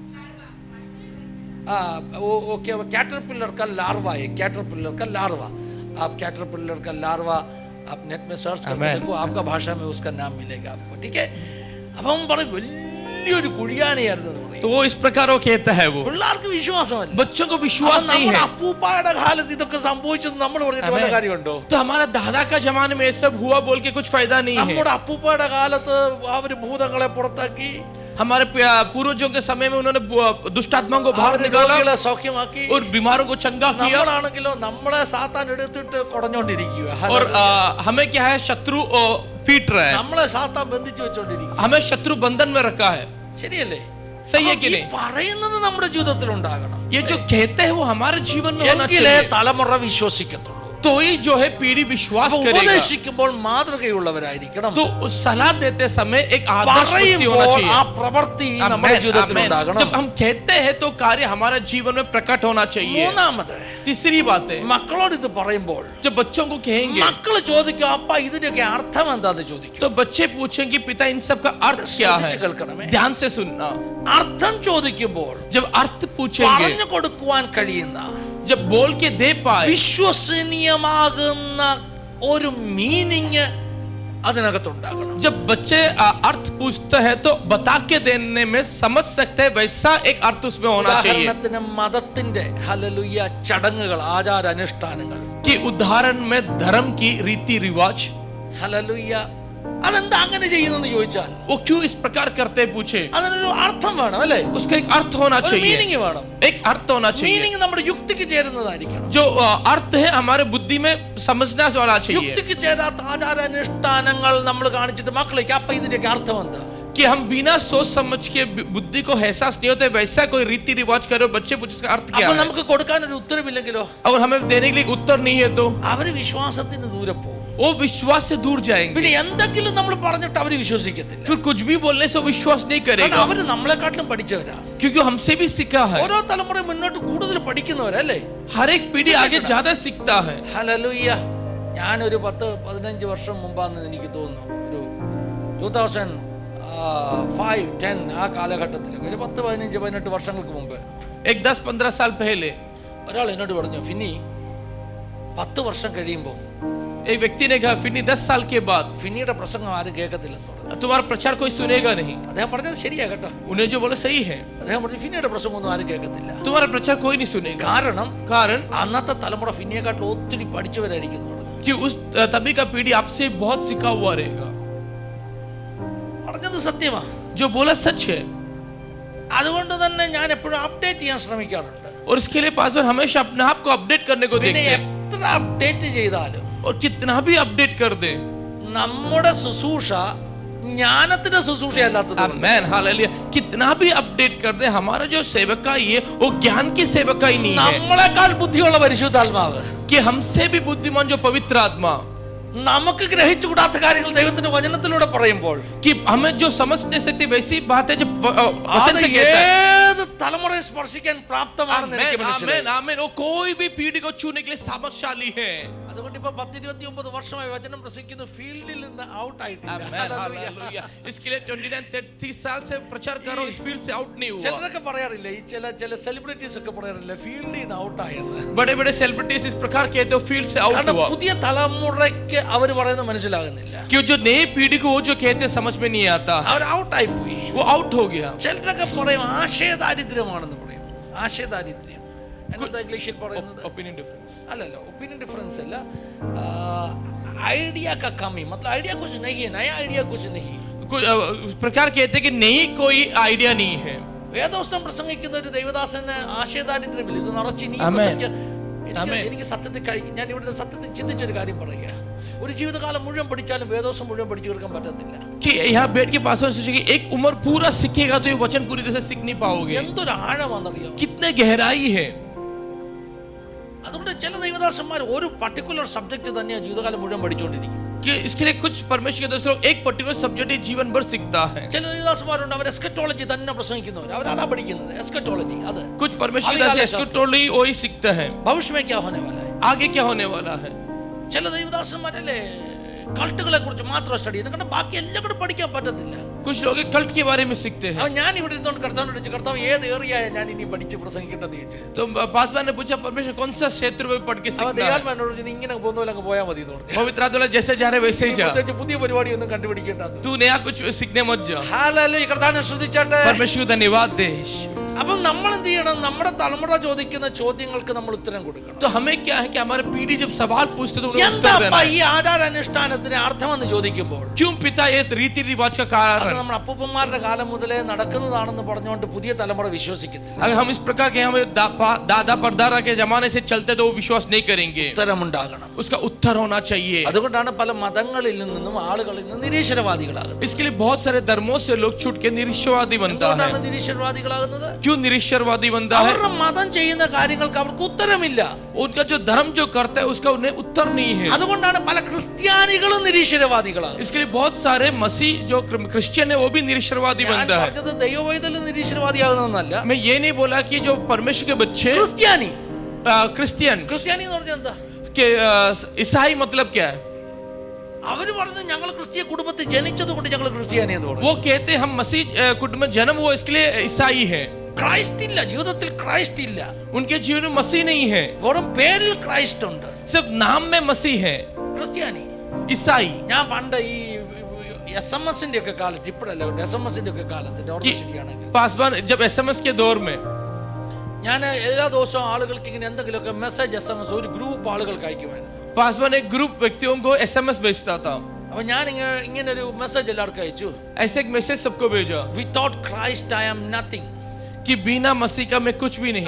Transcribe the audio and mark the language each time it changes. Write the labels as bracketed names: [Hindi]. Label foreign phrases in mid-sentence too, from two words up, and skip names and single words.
[Hindi] वो क्या कैटरपिलर का लार्वा है, कैटरपिलर का लार्वा। आप कैटरपिलर का लार्वा आप नेट में सर्च करके देखो, आपका भाषा में उसका नाम मिलेगा आपको, ठीक है? अब हम बड़े [Malayalam] വലിയൊരു കുഴിയാനയായിരുന്നു. [Hindi] तो वो इस प्रकार वो कहता है, वो [Malayalam] പിള്ളേർക്ക് വിശ്വാസമല്ല, [Hindi] बच्चों को विश्वास नहीं है। [Malayalam] അപ്പൂപ്പായുടെ കാലത്ത് ഇതൊക്കെ സംഭവിച്ചത് നമ്മൾ പറഞ്ഞിട്ട് വല്ല കാര്യമുണ്ടോ? [Hindi] तो हमारा दादा का जमाने में ये सब हुआ बोल के कुछ फायदा नहीं है। [Malayalam] നമ്മുടെ അപ്പൂപ്പായുടെ കാലത്ത് അവര് ഭൂതങ്ങളെ പുറത്താക്കി, [Hindi] हमारे पूर्वजों के समय में उन्होंने दुष्ट आत्माओं को बाहर निकाला, [Malayalam] സൗഖ്യമാക്കി, [Hindi] और बीमारों को चंगा किया। [Malayalam] നമ്മളാണെങ്കിലോ നമ്മളെ സാത്താൻ എടുത്തിട്ട് കുടഞ്ഞോണ്ടിരിക്കുക. [Hindi] और हमें क्या है, शत्रु पीट रहा है, [Malayalam] നമ്മളെ സാത്താൻ ബന്ധിച്ചു വെച്ചോണ്ടിരിക്കുക. [Hindi] हमें शत्रु बंधन में रखा है। [Malayalam] ശരിയല്ലേ? [Hindi] सही है कि नहीं? [Malayalam] പറയുന്നത് നമ്മുടെ ജീവിതത്തിൽ ഉണ്ടാകണം. [Hindi] ये जो कहते हैं वो हमारे जीवन में होना [Malayalam] എങ്കിലേ [Hindi] चाहिए, [Malayalam] തലമുറ വിശ്വസിക്കത്തുള്ളൂ. [Hindi] तो ही जो है पीढ़ी विश्वास करेगा। [Malayalam] ഉപദേശിക്കുമ്പോൾ മാതൃകയുള്ളവരായിരിക്കണം. [Hindi] तो सलाह देते समय एक आदर्श व्यक्ति होना चाहिए। [Malayalam] ആ പ്രവൃത്തി നമ്മുടെ ജീവിതത്തിൽ ഉണ്ടാകണം. [Hindi] जब हम कहते हैं तो कार्य हमारे जीवन में प्रकट होना चाहिए। [Malayalam] മൂന്നാമത്, [Hindi] तीसरी बात है, [Malayalam] മക്കളോട് ഇത് പറയുമ്പോൾ [Hindi] जब बच्चों को कहेंगे, [Malayalam] മക്കള് ചോദിക്കും അപ്പ ഇതിന്റെയൊക്കെ അർത്ഥം എന്താന്ന് ചോദിക്കും. [Hindi] तो बच्चे पूछेंगे पिता इन सब का अर्थ क्या है? [Malayalam] കേൾക്കണമേ. [Hindi] ध्यान से सुनना। [Malayalam] അർത്ഥം ചോദിക്കുമ്പോൾ [Hindi] जब अर्थ पूछेंगे, [Malayalam] പറഞ്ഞു കൊടുക്കുവാൻ കഴിയുന്ന, [Hindi] जब बोल के दे पाए, [Malayalam] വിശ്വസനീയമാകുന്ന ഒരു മീനിങ് അതിനകത്തുണ്ടാകണം. [Hindi] जब बच्चे अर्थ पूछते हैं तो बता के देने में समझ सकते हैं, वैसा एक अर्थ उसमें होना चाहिए। [Malayalam] ഉദാഹരണത്തിന് മതത്തിന്റെ ഹല്ലേലൂയ ചടങ്ങുകൾ, ആചാര അനുഷ്ഠാനങ്ങൾ, [Hindi] कि उदाहरण में धर्म की रीति रिवाज, [Malayalam] ഹല്ലേലൂയ, അതെന്താ അങ്ങനെ ചെയ്യുന്നെന്ന് ചോദിച്ചാൽ [Hindi] वो क्यों इस प्रकार करते पूछे, [Malayalam] അതിനൊരു അർത്ഥം വേണം അല്ലേ? [Hindi] उसका एक अर्थ होना [Malayalam] ഒരു [Hindi] चाहिए, [Malayalam] മീനിങ് വേണം. [Hindi] एक अर्थ होना चाहिए। [Malayalam] മീനിങ് നമ്മുടെ യുക്തിക്ക് ചേരുന്നതായിരിക്കണം. [Hindi] जो अर्थ है हमारे बुद्धि में समझना वाला चाहिए। [Malayalam] യുക്തിക്ക് ചേരാത്ത ആചാര അനുഷ്ഠാനങ്ങൾ നമ്മൾ കാണിച്ചിട്ട് മക്കളേക്ക് അപ്പ ഇതിന്റെയൊക്കെ അർത്ഥം എന്താ? [Hindi] कि हम बिना सोच समझ के बुद्धि को एहसास नहीं होते, वैसा कोई रीति रिवाज करो, बच्चे पूछे इसका अर्थ क्या [Malayalam] അപ്പൊ [Hindi] है, [Malayalam] നമുക്ക് കൊടുക്കാൻ ഒരു ഉത്തരവില്ലെങ്കിലോ [Hindi] और हमें देने के लिए उत्तर नहीं है तो [Malayalam] അവര് വിശ്വാസത്തിന് ദൂരെ പോകും. [Hindi] वो विश्वास से दूर जाएंगे। [Malayalam] പിന്നെ എന്തെങ്കിലും നമ്മൾ പറഞ്ഞിട്ട് അവര് വിശ്വസിക്കത്തില്ല. [Hindi] फिर कुछ भी बोलने से विश्वास नहीं [Malayalam] കാരണം [Hindi] करेगा, [Malayalam] അവര് നമ്മളെക്കാട്ടിലും പഠിച്ചവരാ. [Hindi] क्योंकि हमसे भी सीखा है। [Malayalam] ഓരോ തലമുറ മുന്നോട്ട് കൂടുതൽ പഠിക്കുന്നവരല്ലേ? [Hindi] हर एक पीढ़ी आगे ज्यादा सीखता है। [Malayalam] ഹല്ലേലൂയ. ഞാനൊരു 10-15 വർഷം മുമ്പാന്ന് എനിക്ക് തോന്നുന്നു, ഒരു 2005-10 ആ കാലഘട്ടത്തിലൊക്കെ, ഒരു 10-15-18 വർഷങ്ങൾക്ക് മുമ്പ് [Hindi] एक 10-15 साल पहले [Malayalam] ഒരാൾ എന്നോട് പറഞ്ഞു, ഫിനി 10 വർഷം കഴിയുമ്പോൾ [Hindi] एक व्यक्ति ने कहा, फिनी 10 साल के बाद [Malayalam] ഫിനിയുടെ പ്രസംഗം ആരും കേൾക്കത്തില്ലെന്ന് പറഞ്ഞു. [Hindi] तुम्हारा प्रचार कोई सुनेगा नहीं। [Malayalam] അദ്ദേഹം പറഞ്ഞത് ശരിയാ കേട്ടോ. [Hindi] उन्हें जो बोला सही है, [Malayalam] അദ്ദേഹം പറഞ്ഞു ഫിനിയുടെ പ്രസംഗം ഒന്നും ആരും കേൾക്കത്തില്ല. [Hindi] तुम्हारा प्रचार कोई नहीं सुनेगा। कारण [Malayalam] അന്നത്തെ തലമുറ ഫിനിയെക്കാട്ടിൽ ഒത്തിരി പഠിച്ചവരായിരിക്കും പറഞ്ഞു. [Hindi] कि उस तभी का पीढ़ी आपसे बहुत सिखा हुआ रहेगा। [Malayalam] പറഞ്ഞത് സത്യമാ, [Hindi] जो बोला सच है। [Malayalam] അതുകൊണ്ട് തന്നെ ഞാൻ എപ്പോഴും അപ്ഡേറ്റ് ചെയ്യാൻ ശ്രമിക്കാറുണ്ട്. [Hindi] और इसके लिए पासवान हमेशा अपने आप को अपडेट करने को देखते हैं। [Malayalam] എത്ര അപ്ഡേറ്റ് ചെയ്താലും [Hindi] और कितना भी अपडेट कर दे, [Malayalam] നമ്മുടെ ശുശ്രൂഷ ജ്ഞാനത്തിന്റെ ശുശ്രൂഷയല്ലാത്തത് [Hindi] आमेन हालेलुया, कितना भी अपडेट कर दे, हमारा जो सेवकाई है वो ज्ञान की सेवकाई नहीं है [Malayalam] നമ്മളെക്കാൾ ബുദ്ധിയുള്ള പരിശുദ്ധാത്മാവ്, [Hindi] कि हमसे भी बुद्धिमान जो पवित्र आत्मा, [Malayalam] നമുക്ക് ഗ്രഹിച്ചുകൂടാത്ത കാര്യങ്ങൾ ദൈവത്തിന്റെ വചനത്തിലൂടെ പറയുമ്പോൾ [Hindi] कि हमें जो समझ नहीं सकती वैसी बातें जो वचन [Malayalam] അത് [Hindi] से कहता है, [Malayalam] ഏത് തലമുറയെ സ്പർശിക്കാൻ പ്രാപ്തമാണെന്ന് എനിക്ക് [Hindi] आमेन [Malayalam] മനസ്സിലായി. [Hindi] आमेन, वो कोई भी पीढ़ी को छूने के लिए सामर्थ्यशाली है। [Malayalam] അതുകൊണ്ട് ഇപ്പൊ 10-29 വർഷമായി വചനം പ്രസംഗിക്കുന്നു, ഫീൽഡിൽ നിന്ന് ഔട്ട് ആയിട്ടില്ല. [Hindi] आमेन हालेलुया, इसके लिए 29-30 साल से प्रचार करो, इस फील्ड से आउट नहीं हुआ। [Malayalam] ചിലരൊക്കെ പറയാറില്ല, ഈ ചില സെലിബ്രിറ്റീസ് ഒക്കെ പറയാറില്ല ഫീൽഡിൽ നിന്ന് ഔട്ട് ആയെന്ന്. [Hindi] बड़े बड़े सेलिब्रिटीज इस प्रकार कहते हो फील्ड से आउट [Malayalam] കാരണം [Hindi] हुआ, [Malayalam] പുതിയ തലമുറയ്ക്ക് അവർ പറയുന്നത് മനസ്സിലാകുന്നില്ല. [Hindi] कि जो नई पीढ़ी को वो जो कहते हैं समझ में नहीं आता, [Malayalam] അവർ ഔട്ട് ആയി പോയി. [Hindi] वो आउट हो गया। [Malayalam] ചിലരൊക്കെ പറയും ആശയദാരിദ്ര്യമാണെന്ന് പറയും. ആശയദാരിദ്ര്യം എന്താ ഇംഗ്ലീഷിൽ പറയുന്നത്? [English] opinion difference, [Hindi] अल्ल [English] opinion difference [Hindi] अल्ल, आइडिया का कमी, मतलब आइडिया कुछ नहीं है, नया आइडिया कुछ नहीं. कुछ प्रकार कहते हैं कि नई कोई आइडिया नहीं है। [Malayalam] വേദവസ്തം പ്രസംഗിക്കുന്ന ഒരു ദൈവദാസന് ആശയദാരിദ്ര്യമില്ല. ഇത് നിറച്ച് ഇനി ആമേൻ. എനിക്ക് സത്യത്തിൽ ഞാൻ ഇവിടെ സത്യത്തിൽ ചിന്തിച്ചൊരു കാര്യം പറയുക, ഒരു ജീവിതകാലം മുഴുവൻ പഠിച്ചാലും വേദവസ്തം മുഴുവൻ പഠിച്ചു തീർക്കാൻ പറ്റത്തില്ല. [Hindi] कि यहाँ बैठ के पास में सोचिए कि एक उम्र पूरा सीखेगा तो ये वचन पूरी तरह से सीख नहीं पाओगे, [Malayalam] എന്തൊരു ആഴമാണെന്നറിയാം. [Hindi] कितने गहराई है। [Malayalam] അതുകൊണ്ട് ചില ദൈവദാസന്മാർ ഒരു [English] particular subject [Malayalam] തന്നെയാണ് ജീവിതകാലം മുഴുവൻ പഠിച്ചുകൊണ്ടിരിക്കുന്നത്. [Hindi] कि इसके लिए कुछ परमेश्वर के दोस्तों एक [English] particular subject [Hindi] जीवन भर सीखता है। [Malayalam] ചില ദൈവദാസന്മാരുണ്ട്, അവർ എസ്കറ്റോളജി തന്നെ പ്രസംഗിക്കുന്നവർ, അവർ അതാ പഠിക്കുന്നത്, എസ്കറ്റോളജി. അത് [Hindi] कुछ परमेश्वर एस्केटोलॉजी वही सीखता है, ഭവിഷ്യ में क्या होने वाला है, आगे क्या होने वाला है। [Malayalam] ചില ദൈവദാസന്മാരല്ലേ കൾട്ടുകളെ കുറിച്ച് മാത്രം സ്റ്റഡി ചെയ്യുന്നത്, കാരണം ബാക്കി എല്ലാം കൂടെ പഠിക്കാൻ പറ്റത്തില്ല. [Hindi] कुछ लोग कल्ट के बारे में सीखते हैं। [Malayalam] ഞാൻ ഇവിടെ ഇരുന്നോണ്ട് കർത്താവിനോട് ചോദിച്ചു, കർത്താവ് ഏത് ഏറിയയാ ഞാൻ ഇനി പഠിച്ച് പ്രസംഗിക്കേണ്ടത് ചോദിച്ചു. [Hindi] तो पासवान ने पूछा परमेश्वर कौन सा क्षेत्र में पढ़ के [Malayalam] അവൻ [Hindi] सीखना है। [Malayalam] ദൈവാത്മാവിനോട് പറഞ്ഞു, ഇങ്ങനെ പോകുന്ന പോലെ അങ്ങ് പോയാൽ മതി എന്ന് പറഞ്ഞു. [Hindi] पवित्र आत्मा जैसे जा रहे वैसे ही जा, [Malayalam] പ്രത്യേകിച്ച് പുതിയ പരിപാടിയൊന്നും കണ്ടുപിടിക്കേണ്ടത്. [Hindi] तू नया कुछ सीखने मत जा। [Malayalam] ഹല്ലേലൂയ, കർത്താവിനെ സ്തുതിച്ചാട്ടെ. [Hindi] परमेश्वर को धन्यवाद दे। [Malayalam] അപ്പം നമ്മൾ എന്ത് ചെയ്യണം? നമ്മുടെ തലമുറ ചോദിക്കുന്ന ചോദ്യങ്ങൾക്ക് നമ്മൾ ഉത്തരം കൊടുക്കണം. [Hindi] तो हमें क्या है कि हमारे पीढ़ी जब सवाल पूछते तो उन्हें उत्तर [Malayalam] എന്താ [Hindi] देना है। [Malayalam] ഈ ആചാരാനുഷ്ഠാനത്തിന് അർത്ഥമെന്ന് ചോദിക്കുമ്പോൾ [Hindi] क्यों पिता ये रीति रिवाज का [Malayalam] അത് [Hindi] कारण, [Malayalam] നമ്മുടെ അപ്പൂപ്പന്മാരുടെ കാലം മുതലേ നടക്കുന്നതാണെന്ന് പറഞ്ഞുകൊണ്ട് പുതിയ തലമുറ വിശ്വസിക്കത്തില്ല. [Hindi] अगर हम इस प्रकार के हमें दादा परदादा के जमाने से चलते तो वो विश्वास नहीं करेंगे, [Malayalam] ഉത്തരമുണ്ടാകണം. [Hindi] उसका उत्तर होना चाहिए। [Malayalam] അതുകൊണ്ടാണ് പല മതങ്ങളിൽ നിന്നും ആളുകളിൽ നിന്ന് നിരീശ്വരവാദികളാകുന്നത്. [Hindi] इसके लिए बहुत सारे धर्मों से लोग छूट के निरीश्वरवादी बनता है। [Malayalam] എന്തുകൊണ്ടാണ് നിരീശ്വരവാദികളാകുന്നത്? [Hindi] क्यों निरीश्वरवादी बनता है? [Malayalam] അവരുടെ മതം ചെയ്യുന്ന കാര്യങ്ങൾക്ക് അവർക്ക് ഉത്തരമില്ല. [Hindi] उनका जो धर्म जो करता है उसका उन्हें उत्तर नहीं है। [Malayalam] അതുകൊണ്ടാണ് പല ക്രിസ്ത്യാനികളും നിരീശ്വരവാദികളാകുന്നത്. [Hindi] इसके लिए बहुत सारे मसीह जो क्रिश्चियन है वो भी निरीश्वरवादी [Malayalam] ഞാൻ [Hindi] बनता है। [Malayalam] പറഞ്ഞത് ദൈവവൈതൽ നിരീശ്വരവാദിയാകുന്നതല്ല. [Hindi] मैं ये नहीं बोला कि जो परमेश्वर के बच्चे [Malayalam] ക്രിസ്ത്യാനി [Hindi] क्रिश्चियन [Malayalam] ക്രിസ്ത്യാനി എന്ന് പറഞ്ഞാൽ എന്താ? [Hindi] के ईसाई मतलब क्या है? [Malayalam] അവര് പറഞ്ഞു ഞങ്ങൾ ക്രിസ്തീയ കുടുംബത്തിൽ ജനിച്ചത് കൊണ്ട് ഞങ്ങൾ ക്രിസ്ത്യാനി എന്ന് പറഞ്ഞു. [Hindi] वो कहते हैं हम मसीह कुटुंब में जन्म हुआ इसके लिए ईसाई है। [Malayalam] ക്രൈസ്റ്റ് ഇല്ല, ജീവിതത്തിൽ ക്രൈസ്റ്റ് ഇല്ല. [Hindi] उनके जीवन में मसीह नहीं है, [Malayalam] വെറും പേരിൽ ക്രൈസ്റ്റ് ഉണ്ട്. [Hindi] सिर्फ नाम में मसीह है। [Malayalam] ക്രിസ്ത്യാനി. [Hindi] ईसाई [Malayalam] ഞാൻ പണ്ട് ഈ SMS-ന്റെ ഒക്കെ കാലത്ത്, ഇപ്പോഴല്ല, SMS-ന്റെ ഒക്കെ കാലത്ത് ഓർമ്മ ശരിയാണെങ്കിൽ [Hindi] पासवान जब SMS के दौर में [Malayalam] ഞാൻ എല്ലാ ദിവസവും ആളുകൾക്ക് ഇങ്ങനെ എന്തെങ്കിലുമൊക്കെ മെസ്സേജ് SMS ഒരു ഗ്രൂപ്പ് ആളുകൾക്ക് അയക്കുമായിരുന്നു. [Hindi] पासवान एक ग्रुप व्यक्तियों को SMS भेजता था। [Malayalam] അപ്പൊ ഞാൻ ഇങ്ങനെ ഒരു മെസ്സേജ് എല്ലാവർക്കും അയച്ചു. [Hindi] ऐसे एक मैसेज सबको भेजा [English] Without Christ I am nothing. [Hindi] कि बिना मसीह का मैं कुछ भी नहीं।